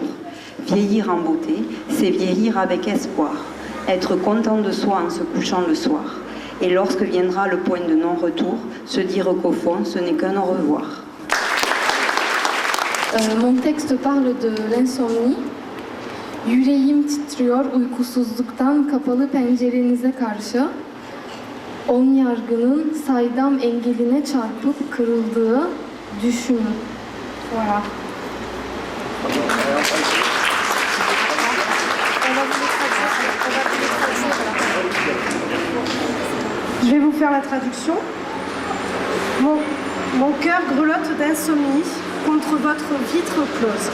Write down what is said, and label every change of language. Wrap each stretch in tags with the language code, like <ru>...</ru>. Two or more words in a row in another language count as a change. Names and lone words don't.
<fr>Vieillir en beauté, c'est vieillir avec espoir, être content de soi en se couchant le soir. Et lorsque viendra le point de non-retour, se dire qu'au fond, ce n'est qu'un au revoir. Mon texte parle de l'insomnie.</fr> <tr>Yüreğim titriyor uykusuzluktan kapalı pencerenize karşı. On yargının saydam engeline çarpıp kırıldığı düşünün.</tr> <fr>Voilà. Je vais vous faire la traduction. Mon cœur grelotte d'insomnie contre votre vitre close.</fr>